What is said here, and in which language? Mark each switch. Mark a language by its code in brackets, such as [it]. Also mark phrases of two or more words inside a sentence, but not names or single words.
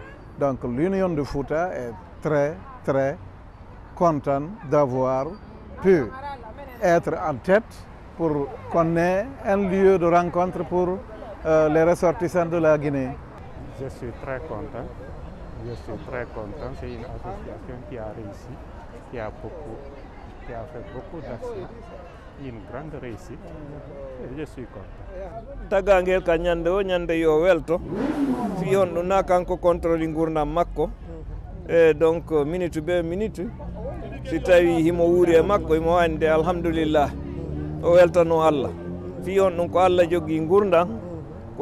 [fr] Donc l'Union du Fouta est très contente d'avoir pu être en tête pour qu'on ait un lieu de rencontre pour les ressortissants de la Guinée. Je suis très content. C'est une association qui a réussi, qui a fait beaucoup d'actions, une grande réussite. Et je suis content. [ff] Tagangel ka nyande o nyande yo welto fi on ɗum na kanko contrôle gurdam makko e donc minute be minute si tawi himo wuuri e makko imo wande alhamdulillah o weltano Allah fi on ɗum ko Allah jogui gurdam ko